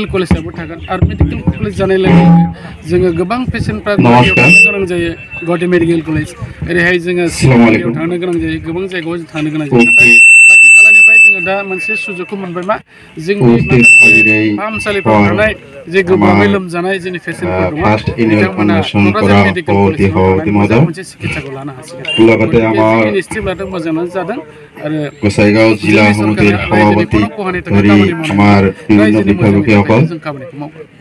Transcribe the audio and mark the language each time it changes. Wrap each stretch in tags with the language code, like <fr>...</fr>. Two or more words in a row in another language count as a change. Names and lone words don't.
<brx>कलेजाबो थागोन आरो मेडिकेल कलेज जानाय लोगो जोङो गोबां पेसेन्टफ्रा गुवाहाटियाव थांनो गोनां जायो गुवाहाटि मेडिकेल कलेज ओरैहाय जोङो सिलंआव थांनो गोनां जायो गोबां जायगायाव जों थांनो गोनां जायो नाथाय खाथि खालानिफ्राय जोङो दा मोनसे सुजुगखौ मोनबाय मा जोंनि माखासे फाहामसालिफ्राव थानाय जे गोब्राबै लोमजानाय जोंनि पेसेन्टफोर दङ बिथांमोना क'क्राझार मेडिकेल कलेजाव थानानै मोजां मोनसे चिकित्साखौ लानो हासिगोन स्टेप लादों मोजाङानो जादों आरो</brx> <as>গোসাইগাঁও জিলা সমিতিৰ সভাপতি হৰি আমাৰ বিভিন্ন বিষয়সকল</as> <brx>जों खामानिखौ मावगोन</brx>